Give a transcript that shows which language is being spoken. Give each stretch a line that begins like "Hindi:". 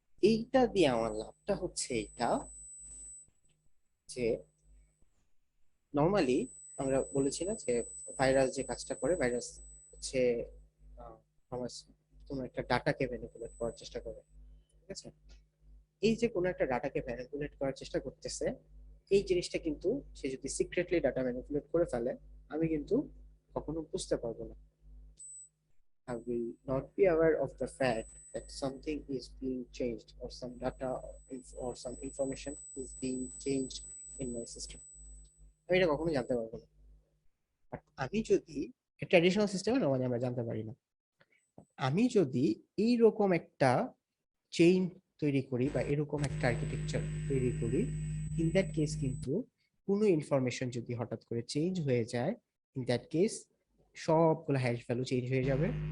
Bangla: এইটা দিয়ে আমার লাভটা হচ্ছে এটা যে নর্মালি আমরা বলেছি না যে ভাইরাস যে কাজটা করে, ভাইরাস হচ্ছে আমার কোনো একটা ডাটাকে ম্যানিপুলেট করার চেষ্টা করে, ঠিক আছে? এই যে কোনো একটা ডাটাকে ম্যানিপুলেট করার চেষ্টা করতেছে, এই জিনিসটা কিন্তু সে যদি সিক্রেটলি ডাটা ম্যানিপুলেট করে ফেলে, আমি কিন্তু কখনো বুঝতে পারবো না।
English: I will not be aware of the fact that something is being changed, or some data or some information is being changed in my system.
Bangla: আমি এটা কখনো জানতে পারবো না। বাট আমি যদি ট্র্যাডিশনাল সিস্টেমে নর্মালি আমরা জানতে পারি না, আমি যদি এইরকম একটা চেইন তৈরি করি বা এরকম একটা আর্কিটেকচার তৈরি করি,
English: in that case
Bangla: কিন্তু কোনো ইনফরমেশন যদি হঠাৎ করে চেঞ্জ হয়ে যায়, ইন দ্যাট কেস সবগুলো হ্যাশ ভ্যালু চেঞ্জ হয়ে যাবে।